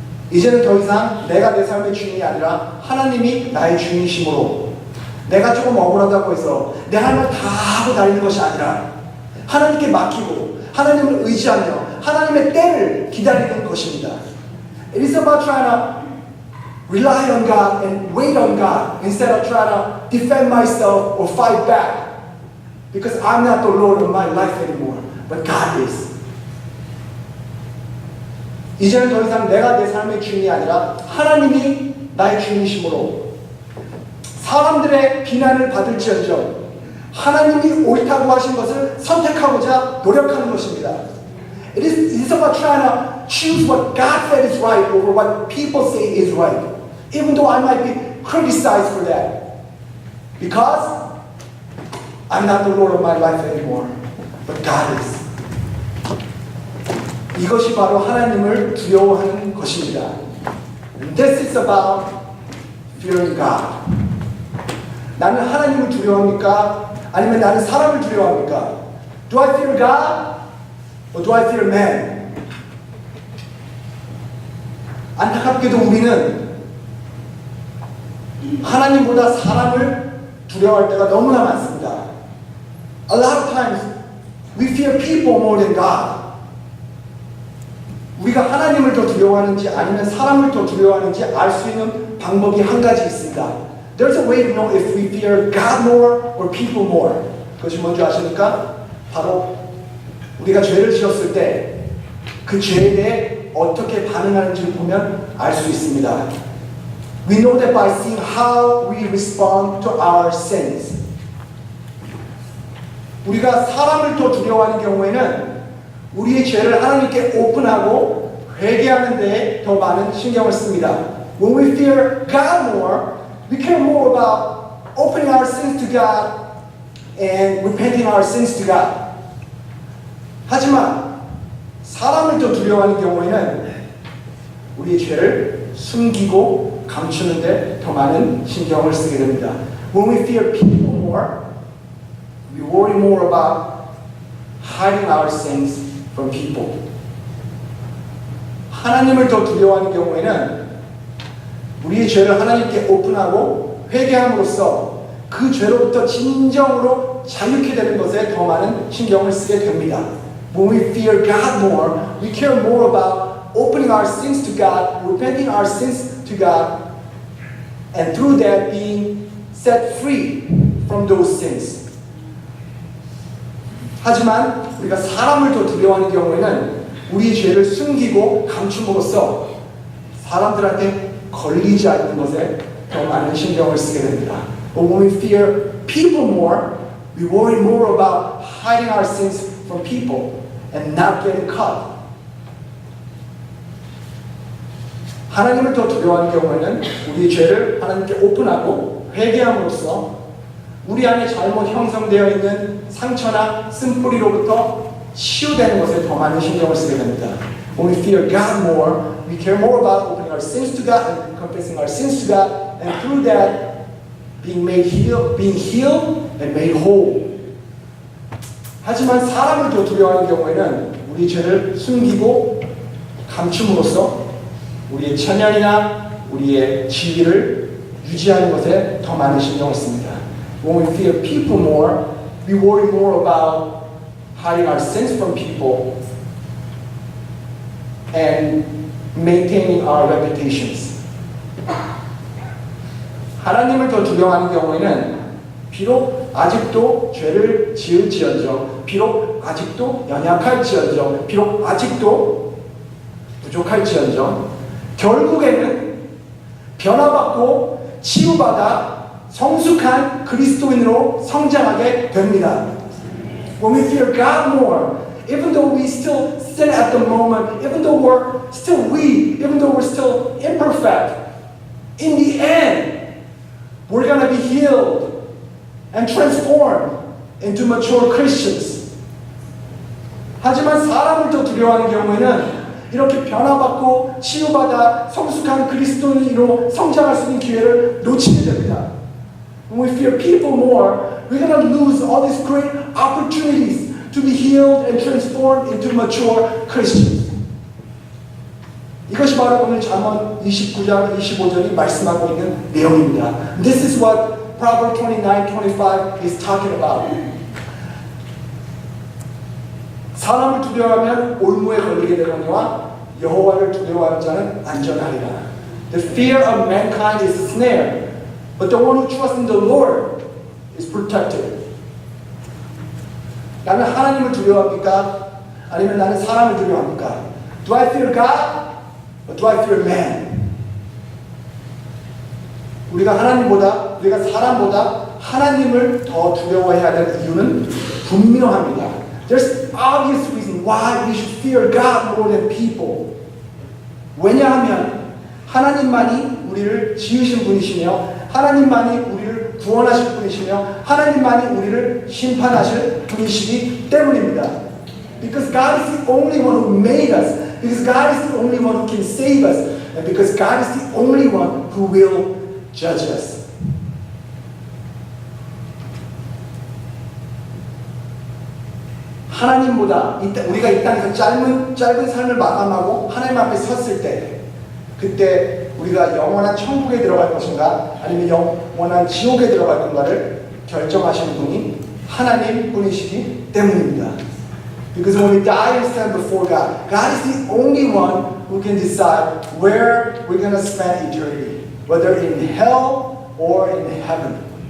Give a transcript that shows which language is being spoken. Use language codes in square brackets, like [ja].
[ko] 이제는 더 이상 내가 내 삶의 주인이 아니라 하나님이 나의 주인이시므로 내가 조금 억울하다고 해서 내 할 말 다 하고 다니는 것이 아니라 하나님께 맡기고 하나님을 의지하며 하나님의 때를 기다리는 것입니다. [en] It is about trying to rely on God and wait on God instead of trying to defend myself or fight back because I'm not the Lord of my life anymore, but God is. [ko] 이제는 더 이상 내가 내 삶의 주인이 아니라 하나님이 나의 주인이시므로 사람들의 비난을 받을지언정 하나님이 옳다고 하신 것을 선택하고자 노력하는 것입니다. [en] It is about trying to choose what God said is right over what people say is right, even though I might be criticized for that. Because I'm not the Lord of my life anymore, but God is. [ko] 이것이 바로 하나님을 두려워하는 것입니다. [en] This is about fearing God. [ko] 나는 하나님을 두려워합니까? 아니면 나는 사람을 두려워합니까? [en] Do I fear God? Or do I fear man? [ko] 안타깝게도 우리는 하나님보다 사람을 두려워할 때가 너무나 많습니다. [en] A lot of times we fear people more than God. [ko] 우리가 하나님을 더 두려워하는지 아니면 사람을 더 두려워하는지 알 수 있는 방법이 한 가지 있습니다. [en] There's a way to know if we fear God more or people more. [ko] 그것이 뭔지 아십니까? 바로 우리가 죄를 지었을 때 그 죄에 대해 어떻게 반응하는지를 보면 알 수 있습니다. [en] We know that by seeing how we respond to our sins. [ko] 우리가 사람을 더 두려워하는 경우에는 우리의 죄를 하나님께 오픈하고 회개하는 데에 더 많은 신경을 씁니다. [en] When we fear God more, we care more about opening our sins to God and repenting our sins to God. [ko] 하지만 사람을 더 두려워하는 경우에는 우리의 죄를 숨기고 감추는 데 더 많은 신경을 쓰게 됩니다. [en] When we fear people more, we worry more about hiding our sins from people. [ko] 하나님을 더 두려워하는 경우에는 우리의 죄를 하나님께 오픈하고 회개함으로써 그 죄로부터 진정으로 자유케 되는 것에 더 많은 신경을 쓰게 됩니다. [en] When we fear God more, we care more about opening our sins to God, repenting our sins to God, and through that being set free from those sins. [ko] 하지만 우리가 사람을 더 두려워하는 경우에는 우리 죄를 숨기고 감춤으로써 사람들한테 걸리지 않는 것에 더 많은 신경을 쓰게 됩니다. [en] But when we fear people more, we worry more about hiding our sins from people and not getting caught. [ko] 하나님을 더 두려워하는 경우에는 우리 죄를 하나님께 오픈하고 회개함으로써 우리 안에 잘못 형성되어 있는 상처나 쓴뿌리로부터 치유되는 것에 더 많은 신경을 쓰게 됩니다. [en] When we fear God more, we care more about opening our sins to God and confessing our sins to God, and through that being healed and made whole. [ko] 하지만 사람을 더 두려워하는 경우에는 우리 죄를 숨기고 감춤으로써 우리의 천연이나 우리의 지위를 유지하는 것에 더 많은 신경을 씁니다. [en] When we fear people more, we worry more about hiding our sins from people and maintaining our reputations. [ko] 하나님을 더 두려워하는 경우에는 비록 아직도 죄를 지을지언정, 비록 아직도 연약할지언정, 비록 아직도 부족할지언정, 결국에는 변화받고 치유받아 성숙한 그리스도인으로 성장하게 됩니다. [en] When we fear God more, even though we still sin at the moment, even though we're still weak, even though we're still imperfect, in the end, we're going to be healed and transformed into mature Christians. [ko] 하지만 사람을 더 두려워하는 경우에는 이렇게 변화받고 치유받아 성숙한 그리스도인으로 성장할 수 있는 기회를 놓치게 됩니다. [en] When we fear people more, we're going to lose all these great opportunities to be healed and transformed into mature Christians. [ko] 이것이 바로 오늘 잠언 29장 25절이 말씀하고 있는 내용입니다. [en] This is what Proverbs 29:25 is talking about. [ko] 사람을 두려워하면 올무에 걸리게 되거니와 여호와를 두려워하는 자는 안전하리라. [en] The fear of mankind is a snare, but the one who trusts in the Lord is protected. [ko] 나는 하나님을 두려워합니까? 아니면 나는 사람을 두려워합니까? [en] Do I fear God? Or do I fear man? [ko] 우리가 사람보다 하나님을 더 두려워해야 될 이유는 분명합니다. [en] There's obvious reason why we should fear God more than people. [ko] 왜냐하면 하나님만이 우리를 지으신 분이시며 하나님만이 우리를 구원하실 분이시며 하나님만이 우리를 심판하실 분이시기 때문입니다. [en] Because God is the only one who made us. Because God is the only one who can save us. And because God is the only one who will judge us. [ko] 하나님보다 우리가 이 땅에서 짧은 삶을 마감하고 하나님 앞에 섰을 때 그때 우리가 영원한 천국에 들어갈 것인가 아니면 영원한 지옥에 들어갈 건가를 결정하시는 분이 하나님 분이시기 때문입니다. [en] Because when we die and stand before God, God is the only one who can decide where we're going to spend eternity, whether in hell or in heaven.